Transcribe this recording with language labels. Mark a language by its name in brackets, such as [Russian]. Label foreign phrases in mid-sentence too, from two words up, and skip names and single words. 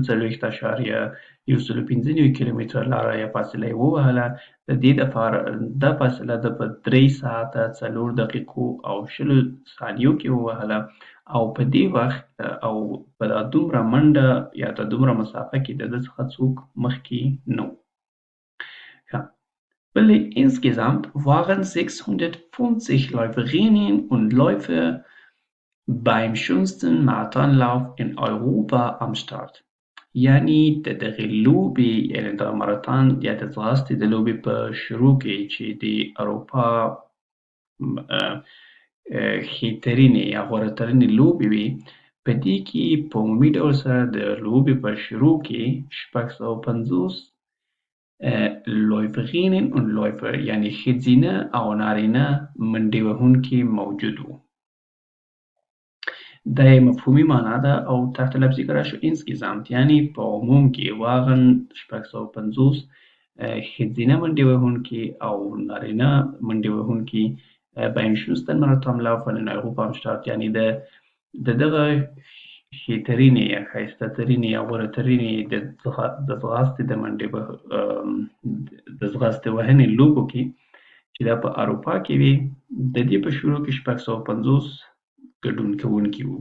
[Pashto] 42.195 کیلومتره لاره یا فاصله یې ووهله، د دې دپاره دا فاصله ده په 3 ساعته 4 دقیقو او 20 ثانیو کې ووهله او په دې وخت او په دا دومره منډه یا د دومره مسافه کې د ده څخه څوک مخکې نه وو. [German] Insgesamt waren 650 Läuferinnen und Läufer beim schönsten Marathonlauf in Europa am Start. [Pashto] یعنې د دغې لوبې یعنې د ماراتون یا د ځغاستې د لوبې په شروع کې چې د اروپا ښېترینې یا غوره لوبې وې، په دې کې په عمومي ډول سره د لوبې په شروع کې [German] 650 Läuferinnen und Läufer [Pashto] یعنې ښځینه او نارینه منډې وهونکي موجود وو. دا یې مفهومي معنا ده او تحت لفظي که راشو insgesamt یعنې په عموم کې waren 650 ښځینه منډې وهونکي او نارینه منډې وهونکي [German] beim schönsten Marathonlauf in Europa am Start [Pashto] یعنې د دغه ښېترینې یا ښایسته ترینې یا غوره ترینې د ځغاستې د منډې د ځغاستې وهنې لوبو کې چې دا په اروپا کې وې، د دې په شروع کې 650 ګډون کوونکي وو.